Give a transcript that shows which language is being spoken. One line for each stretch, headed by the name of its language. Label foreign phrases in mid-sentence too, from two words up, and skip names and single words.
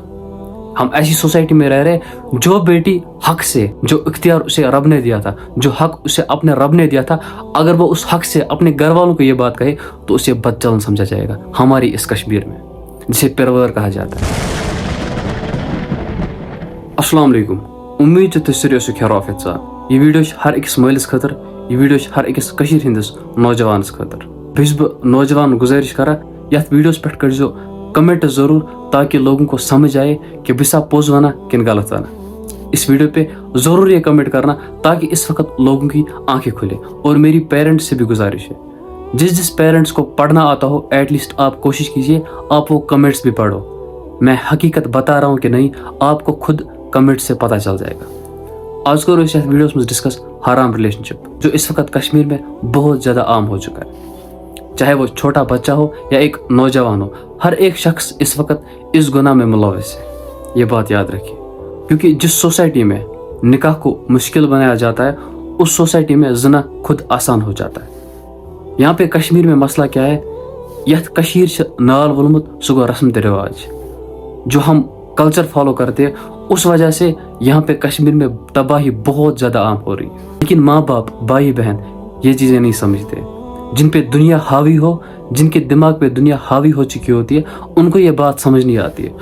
Urdu: ہم ایسی سوسائٹی میں رہ رہے ہیں جو بیٹی حق سے, جو اختیار اسے رب نے دیا تھا, جو حق اسے اپنے رب نے دیا تھا, اگر وہ اس حق سے اپنے گھر والوں کو یہ بات کہے تو اسے بد چلن سمجھا جائے گا ہماری اس کشمیر میں, جسے پرور کہا جاتا ہے.
Arabic: السلام علیکم,
Kashmiri: امید ہے تُہۍ سٲری ٲسِو خیرافیت سان. یہ ویڈیو ہر أکِس مٲلِس خٲطرٕ, یہ ویڈیو ہر أکِس کٔشیٖرِ ہٕنٛدِس نوجوانس خٲطرٕ. بیٚیہِ چھُس بہٕ نوجوان گُزٲرِش کران یتھ ویڈیوس پٮ۪ٹھ کٔرۍزیو کمنٹ ضرور
Urdu: تاکہ لوگوں کو سمجھ آئے کہ
Kashmiri: بہٕ چھُسا پوٚز ونان کِنہٕ غلط ونان.
Urdu: اس ویڈیو پہ ضرور یہ کمنٹ کرنا تاکہ اس وقت لوگوں کی آنکھیں کھلے. اور میری پیرنٹس سے بھی گزارش ہے, جس پیرنٹس کو پڑھنا آتا ہو
English: at least
Urdu: آپ کوشش کیجئے آپ وہ کمنٹس بھی پڑھو. میں حقیقت بتا رہا ہوں کہ نہیں, آپ کو خود کمنٹ سے پتہ چل جائے گا. آج کرو اس ویڈیوس میں ڈسکس حرام ریلیشن شپ, جو اس وقت کشمیر میں بہت زیادہ عام ہو چکا ہے. چاہے وہ چھوٹا بچہ ہو یا ایک نوجوان ہو, ہر ایک شخص اس وقت اس گناہ میں ملوث ہے. یہ بات یاد رکھیے, کیونکہ جس سوسائٹی میں نکاح کو مشکل بنایا جاتا ہے اس سوسائٹی میں زنا خود آسان ہو جاتا ہے. یہاں پہ کشمیر میں مسئلہ کیا ہے,
Kashmiri: یتھ کشیر سے نال ولمت سہ گو رسم تہ رواج,
Urdu: جو ہم کلچر فالو کرتے ہیں اس وجہ سے یہاں پہ کشمیر میں تباہی بہت زیادہ عام ہو رہی ہے. لیکن ماں باپ بھائی بہن یہ چیزیں نہیں سمجھتے. جن پہ دنیا حاوی ہو, جن کے دماغ پہ دنیا حاوی ہو چکی ہوتی ہے, ان کو یہ بات سمجھ نہیں آتی ہے.